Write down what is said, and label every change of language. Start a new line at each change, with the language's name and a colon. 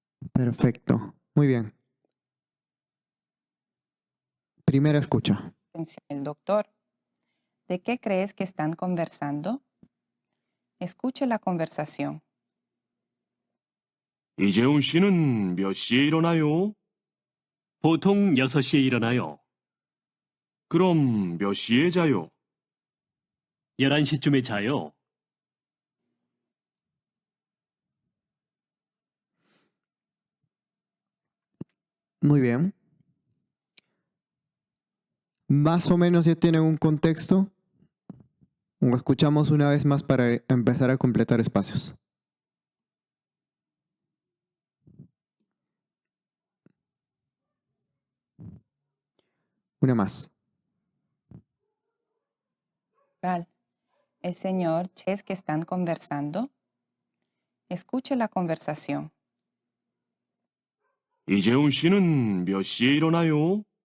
Spanish: Perfecto, muy bien. Primera escucha. Atención, el doctor. ¿De qué crees que están conversando? Escuche la conversación.
Korean: 이재훈 씨는 몇 시에 일어나요? 보통 6시에 일어나요. 그럼 몇 시에 자요? 11시쯤에 자요.
Spanish: Muy bien. Más o menos ya tienen un contexto. O escuchamos una vez más para empezar a completar espacios. Una más. Gal, ¿el señor Ches que están conversando? Escuche la conversación.
Korean: 이재훈 씨는 몇 시에 일어나요?